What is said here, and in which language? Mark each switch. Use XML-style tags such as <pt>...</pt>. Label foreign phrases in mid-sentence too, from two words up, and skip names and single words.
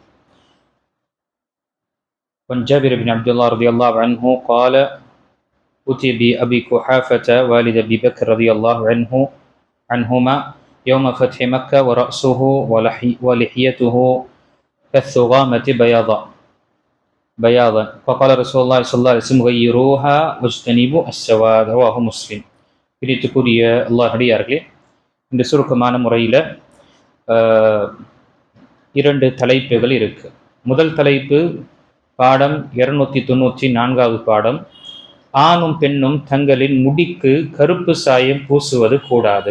<ar>وعن جابر بن عبد الله رضي الله عنه قال أتي بأبي قحافة والد أبي بكر رضي الله عنهما يوم فتح مكة ورأسه ولحيته كالثغامة بياضا فقال رسول الله صلى الله عليه وسلم غيروها واجتنبوا السواد رواه مسلم.</ar> <ta>பிரித்துக்குரிய அல்லாஹ் அடியார்களே, இந்த சுருக்கமான முறையில் இரண்டு தலைப்புகள் இருக்கு. முதல் தலைப்பு பாடம் 294வது பாடம், ஆணும் பெண்ணும் தங்களின் முடிக்கு கருப்பு சாயம் பூசுவது கூடாது.</ta>